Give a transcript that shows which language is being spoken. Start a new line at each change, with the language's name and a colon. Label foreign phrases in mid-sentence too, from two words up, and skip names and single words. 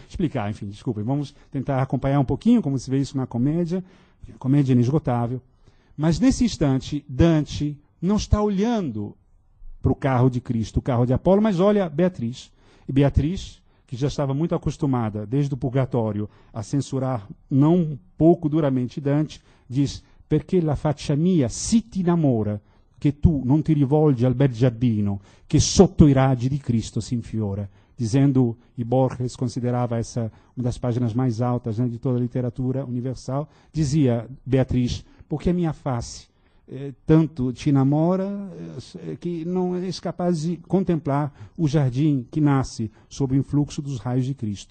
Portuguese: Explicar, enfim, desculpem, vamos tentar acompanhar um pouquinho como se vê isso na comédia, a comédia inesgotável. Mas nesse instante, Dante não está olhando para o carro de Cristo, o carro de Apolo, mas olha Beatriz. E Beatriz, que já estava muito acostumada, desde o purgatório, a censurar não pouco duramente Dante, diz:
Italian: perché la faccia mia si ti innamora, che tu non ti rivolgi al bel giardino, che sotto i raggi di Cristo si infiora.
Portuguese: Dizendo, e Borges considerava essa uma das páginas mais altas, né, de toda a literatura universal, dizia Beatriz: porque a minha face tanto te namora que não és capaz de contemplar o jardim que nasce sob o influxo dos raios de Cristo.